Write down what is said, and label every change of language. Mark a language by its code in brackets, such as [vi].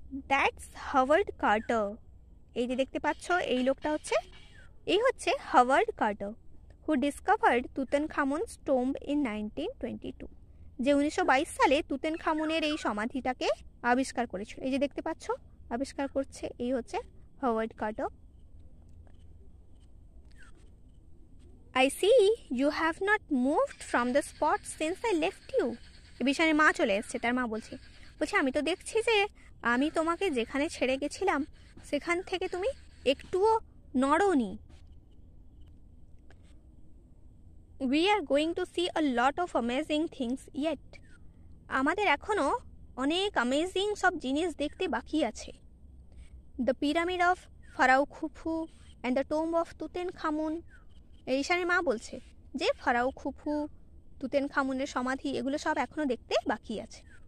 [en] that's Howard Carter, [bn] এই যে দেখতে পাচ্ছ এই লোকটা হচ্ছে, এই হচ্ছে Howard Carter [en] who discovered Tutankhamun's tomb in 1922, [bn] যে 1922 সালে তুতানখামুনের এই সমাধিটাকে আবিষ্কার করেছিল। এই যে দেখতে পাচ্ছ আবিষ্কার করছে, এই হচ্ছে Howard Carter. [en] I see you have not moved from the spot since I left you. [bn] বিশানের মা চলে এসছে, তার মা বলছে আমি তো দেখছি যে আমি তোমাকে যেখানে ছেড়ে গেছিলাম সেখান থেকে তুমি একটুও নড়োনি। [en] We are going to see a lot of amazing things yet. [bn] আমাদের এখনো অনেক অ্যামেজিং সব জিনিস দেখতে বাকি আছে। [en] The pyramid of Pharaoh Khufu and the tomb of Tutankhamun, [bn] ঈশানের মা বলছে যে ফারাও খুফু, তুতেনখামুনের সমাধি, এগুলো সব এখনো দেখতে বাকি আছে।